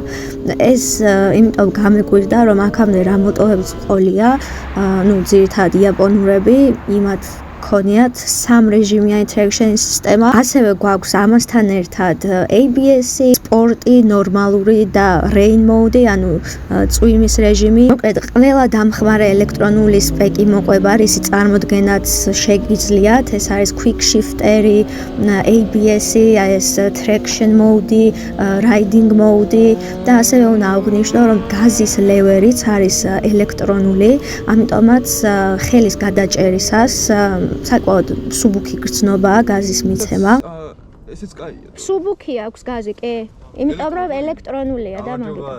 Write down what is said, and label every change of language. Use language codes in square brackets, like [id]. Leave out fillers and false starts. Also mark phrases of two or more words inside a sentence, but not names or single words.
[ka] ეს იმიტომ გამეკვირდა, რომ აქამდე რა მოტოებს ყოლია, ძირითადად იაპონურები, იმათ ქონიათ 3 რეჟიმიანი ტრექშენის სისტემა. ასევე გვაქვს ამასთან ერთად ABS-ი, სპორტი, ნორმალური და [en] rain mode, [ka] ანუ წვიმის რეჟიმი. მოკლედ, ყველა დამხმარე ელექტრონული სპეკი მოყვება, რისი წარმოდგენაც შეგიძლიათ. ეს არის [en] quick shifter- [ka] ი, ABS-ი, ეს [en] traction mode, riding mode [ka] და ასევე უნდა აღვნიშნო, რომ გაზის ლევერიც არის ელექტრონული, ამიტომაც ხელის გადაჭერისას საკმაოდ სუბუქი გრძნობაა გაზის მიცემა. ესეც კაია. სუბუქი აქვს გაზი, კი? იმიტომ რომ ელექტრონულია და მაგით.